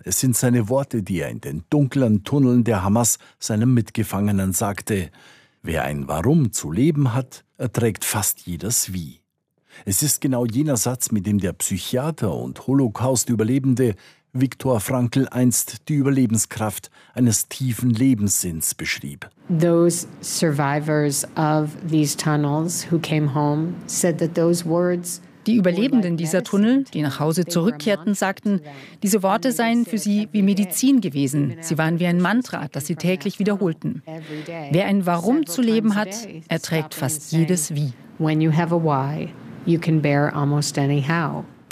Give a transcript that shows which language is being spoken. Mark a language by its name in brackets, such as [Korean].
[German] Es sind seine Worte, die er in den dunklen Tunneln der Hamas seinem Mitgefangenen sagte. Wer ein Warum zu leben hat, erträgt fast jedes Wie. Es ist genau jener Satz, mit dem der Psychiater und Holocaust-Überlebende Viktor Frankl einst die Überlebenskraft eines tiefen Lebenssinns beschrieb. [English] Those survivors of these tunnels who came home said that those words. [German] Die Überlebenden dieser Tunnel, die nach Hause zurückkehrten, sagten, diese Worte seien für sie wie Medizin gewesen. Sie waren wie ein Mantra, das sie täglich wiederholten. Wer ein Warum zu leben hat, erträgt fast jedes Wie. [English] When you have a why, you can bear almost any how.